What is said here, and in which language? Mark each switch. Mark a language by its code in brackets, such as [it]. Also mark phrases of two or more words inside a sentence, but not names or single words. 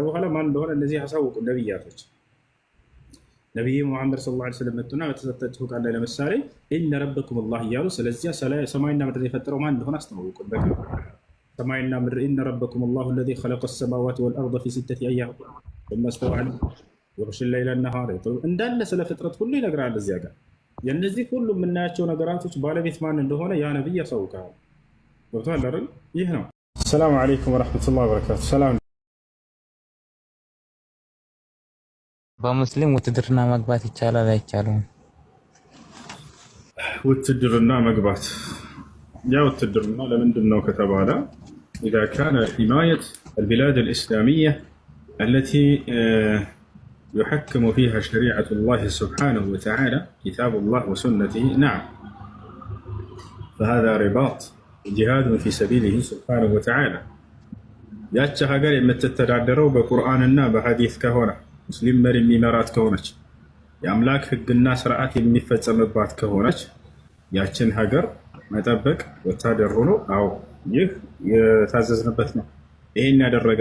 [am] በኋላ ማን እንደሆነ እነዚህ ያሳወቁ ነቢያቶች ነቢይ ሙሐመድ [ar] صلى الله عليه وسلم [am] መጡና በተሰጣቸው ቃል ላይ ለምሳሌ [ar] إن ربكم الله [am] እያሉ ስለዚያ ሰማይና ምድርን የፈጠረው ማን እንደሆነ አስተዋወቁ። ሰማይና ምድር [ar] إن ربكم الله الذي خلق السماوات والأرض في ستة أيام ثم استوى على يغشي الليل النهار [am] እንዳለ ስለ ፍጥረት ሁሉ ይነግራል። እዚያ ጋር የነዚህ ሁሉ የምናያቸው ነገራቶች ባለቤት ማን እንደሆነ ያ ነብይ ያሳውቃል። ገብቶሃል አይደል? ይህ ነው። [ar] السلام عليكم ورحمة الله وبركاته። ሰላም። [am] በሙስሊም ውትድርና መግባት ይቻላል አይቻልም? ውትድርና መግባት ያ ውትድርና ለምንድን ነው ከተባለ [ar] إذا كان حماية البلاد الإسلامية التي يحكم فيها شريعة الله سبحانه وتعالى كتاب الله وسنته نعم فهذا رباط جهاد في سبيله سبحانه وتعالى [am] ያች ሀገር የምትተዳደረው በቁርአንና በሐዲስ ከሆነ ሙስሊም መሪ የሚመራት ከሆነች የአምላክ ህግና ስርዓት የሚፈጸምባት ከሆነች ያችን ሀገር መጠበቅ ወታደር ሆኖ አዎ ይህ የታዘዝንበት ነው። ይሄን ያደረገ